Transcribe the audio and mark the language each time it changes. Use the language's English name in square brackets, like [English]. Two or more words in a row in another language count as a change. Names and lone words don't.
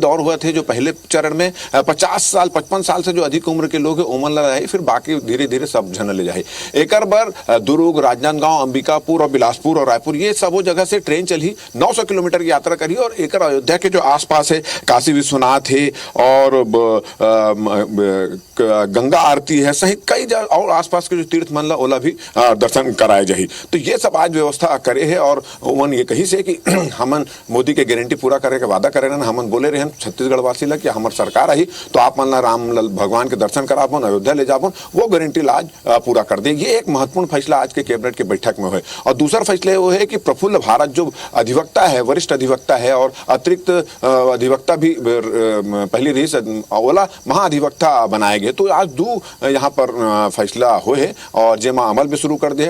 [Chhattisgarhi] पहले दौर हुआ थे जो पहले चरण में 50 साल 55 साल से जो अधिक उम्र के लोग हैं ओमन ला रहे, फिर बाकी धीरे धीरे सब जन ले जाए। एकर बर दुर्ग, राजनांदगांव, अंबिकापुर और बिलासपुर और रायपुर ये सब वो जगह से ट्रेन चली 900 किलोमीटर की यात्रा करी। और एकर अयोध्या के जो आसपास है, काशी विश्वनाथ है और गंगा आरती है सहित कई और आसपास के जो तीर्थ मन ला ओला भी दर्शन कराए जाही। तो ये सब आज व्यवस्था करे है और ओमन ये कही से कि हमन मोदी के गारंटी पूरा करे के वादा करे ना। हमन बोले रहे छत्तीसगढ़ वासी ला कि हमार सरकार आई तो आप मन ला राम भगवान के दर्शन कराबन, अयोध्या ले जाबन, वो गारंटी ला आज पूरा कर दे। ये एक महत्वपूर्ण फैसला आज के कैबिनेट के बैठक में हुए। और दूसरा फैसला वो है कि प्रफुल्ल भारत जो अधिवक्ता है, वरिष्ठ अधिवक्ता है और अतिरिक्त अधिवक्ता भी पहली रही ओला महाधिवक्ता बनाए गए। तो आज दो यहाँ पर फैसला हुए और जेमा अमल भी शुरू कर दे।